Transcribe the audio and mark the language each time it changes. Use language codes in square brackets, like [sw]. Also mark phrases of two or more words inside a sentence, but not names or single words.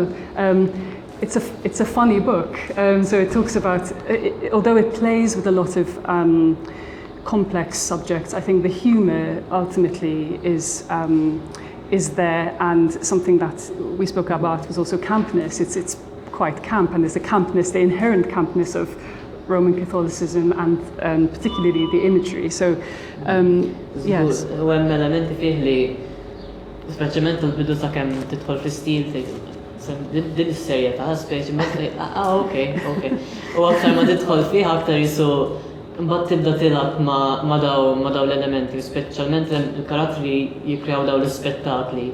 [en] It's a funny book, so it talks about, although it plays with a lot of complex subjects, I think the humour ultimately is there, and something that we spoke about was also campness. It's quite camp, and there's a campness, the inherent campness of Roman Catholicism, and particularly the imagery. So, yes. [mt] U hemm elementi fih li, speċjalment il-bidu ta' kemm tidħol fl-istil din is-serjetà, speċjalment okay. U aktar ma tidħol fih aktar jisu mbagħad tibda tilab ma' daw l-elementi, speċjalment il-karattri jikkrew daw l-ispettakli.